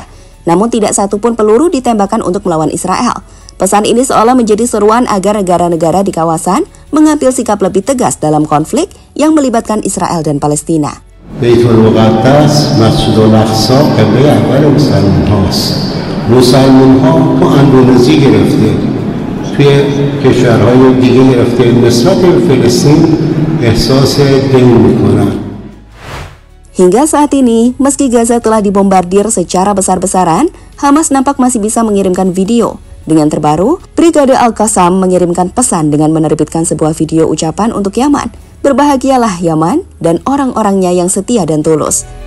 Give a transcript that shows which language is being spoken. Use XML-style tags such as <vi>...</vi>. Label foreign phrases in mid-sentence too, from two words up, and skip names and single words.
<id>Namun tidak satupun peluru ditembakkan untuk melawan Israel. Pesan ini seolah menjadi seruan agar negara-negara di kawasan mengambil sikap lebih tegas dalam konflik yang melibatkan Israel dan Palestina.</id> <fa>بیت‌المقدس، مسجدالاقصی، قبله اول مسلمین هاست. مسلمان‌ها تو اندونزی گرفته، توی کشورهای دیگه گرفته، نسبت به فلسطین احساس دین میکنن.</fa> <id>Hingga saat ini, meski Gaza telah dibombardir secara besar-besaran, Hamas nampak masih bisa mengirimkan video. Dengan terbaru, Brigade Al-Qassam mengirimkan pesan dengan menerbitkan sebuah video ucapan untuk Yaman. Berbahagialah Yaman dan orang-orangnya yang setia dan tulus.</id>